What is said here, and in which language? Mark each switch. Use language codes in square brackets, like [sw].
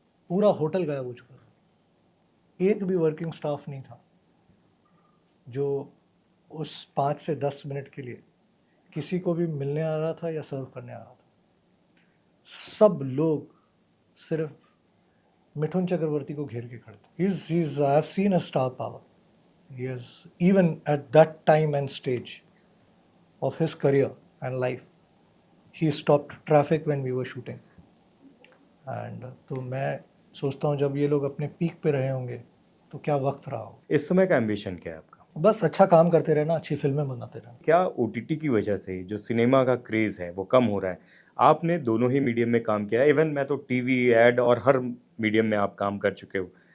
[hi] पूरा होटल गायब हो चुका था, एक भी वर्किंग स्टाफ नहीं था जो उस 5 से 10 मिनट के लिए किसी को भी मिलने आ रहा था या सर्व करने आ रहा था। सब लोग सिर्फ मिठुन चक्रवर्ती को घेर के खड़े थे। [en] I have seen a star power. He has, even at that time and stage of his career and life, he stopped traffic when we were shooting. [hi] And तो मैं सोचता हूँ जब ये लोग अपने पीक पे रहे होंगे तो क्या वक्त रहा हो। इस समय का एम्बिशन क्या है आपका? बस अच्छा काम करते रहना, अच्छी फिल्में बनाते रहना। क्या ओटीटी की वजह से जो सिनेमा का क्रेज़ है वो कम हो रहा है? आपने दोनों ही मीडियम में काम किया है, इवन मैं तो टीवी, एड और हर मीडियम में आप काम कर चुके हो।